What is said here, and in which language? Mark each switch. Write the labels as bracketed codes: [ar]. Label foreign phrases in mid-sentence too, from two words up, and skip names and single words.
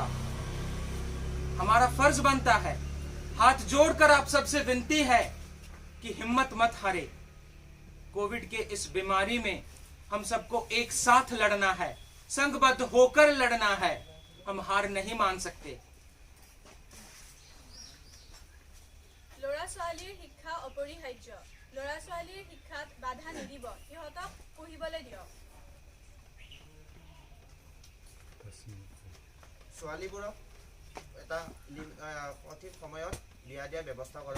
[hi] हमारा फर्ज बनता है, हाथ जोड़कर आप सबसे विनती है कि हिम्मत मत हारे। कोविड के इस बीमारी में हम सबको एक साथ लड़ना है, संगबद्ध होकर लड़ना है। हम हार नहीं मान सकते। [as] ল'ৰা ছোৱালীৰ শিক্ষা অপৰিহাৰ্য। ল'ৰা ছোৱালীৰ শিক্ষাত বাধা নিদিব, সিহঁতক পঢ়িবলৈ দিয়ক। ছোৱালীবোৰক এটা সঠিক সময়ত বিয়া দিয়াৰ ব্যৱস্থা কৰক।